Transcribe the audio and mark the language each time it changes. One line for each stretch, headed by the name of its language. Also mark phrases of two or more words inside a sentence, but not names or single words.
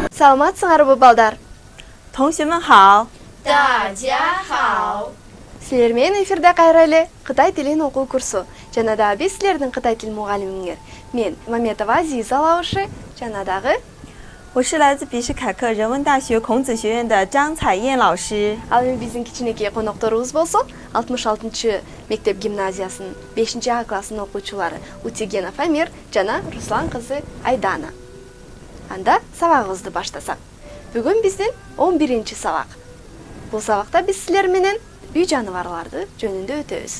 Kyrgyz: Саламатсыңарбы, балдар?
Chinese: 同学们好，大家好。
Kyrgyz: Силер менен эфирде кайра эле Кытай тилин окуу курсу. Жана дагы биз силердин Кытай тил мугалимиңер. Мен Маметова Азиза Лаушы, жана дагы
Chinese: 我是来自比什凯克人文大学孔子学院的张彩燕老师。
Kyrgyz: ал эми биздин кичинекей конокторубуз болсо 66 мектеп гимназиясынын 5 классынын окуучулары Утигенов Амир жана Руслан кызы Айдана. Анда сабагыбызды баштасак. Бүгүн биздин 11 сабак. Бул сабакта биз силер менен үй жаныбарларды жөнүндө өтөбүз.